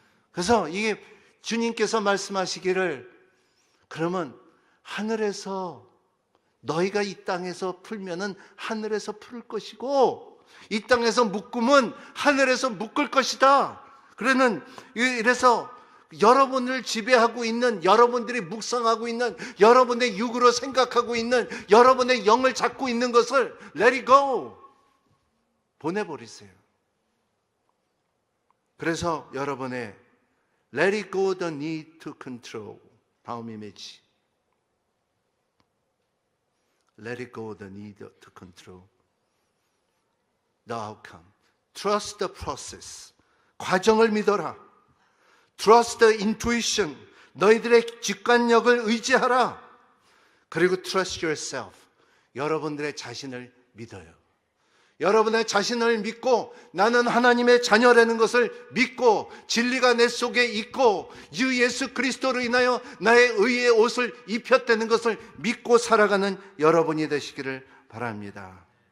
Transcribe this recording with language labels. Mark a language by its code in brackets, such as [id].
[ko] 그래서 이게 주님께서 말씀하시기를, 그러면 하늘에서 너희가 이 땅에서 풀면은 하늘에서 풀 것이고 이 땅에서 묶으면 하늘에서 묶을 것이다. 그래서 여러분을 지배하고 있는, 여러분들이 묵상하고 있는, 여러분의 육으로 생각하고 있는, 여러분의 영을 잡고 있는 것을 [en] let it go, [ko] 보내버리세요. 그래서 여러분의 [en] let it go the need to control, [ko] 다음 이미지, [en] let it go the need to control the outcome. Trust the process, [ko] 과정을 믿어라. [en] Trust the intuition, [ko] 너희들의 직관력을 의지하라. 그리고 [en] trust yourself, [ko] 여러분들의 자신을 믿어요. 여러분의 자신을 믿고 나는 하나님의 자녀라는 것을 믿고 진리가 내 속에 있고 주 예수 그리스도로 인하여 나의 의의 옷을 입혔다는 것을 믿고 살아가는 여러분이 되시기를 바랍니다.